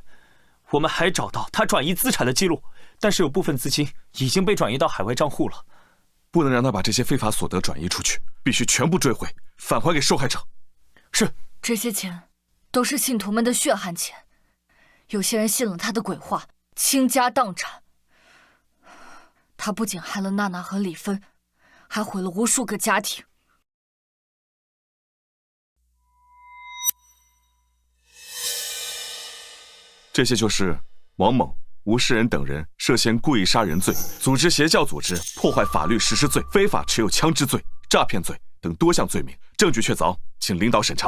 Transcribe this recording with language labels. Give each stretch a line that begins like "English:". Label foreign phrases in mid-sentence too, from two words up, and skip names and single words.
Chinese: 我們還找到他轉移資產的記錄，但是有部分資金已經被轉移到海外賬戶了。不能讓他把這些非法所得轉移出去，必須全部追回，返還給受害者。是。這些錢都是信徒們的血汗錢，有些人信了他的鬼話，傾家蕩產。他不僅害了娜娜和李芬，還毀了無數個家庭。這些就是王猛、吳世仁等人涉嫌故意殺人罪、組織邪教組織、破壞法律實施罪、非法持有槍支罪、詐騙罪等多項罪名，證據確鑿，請領導審查。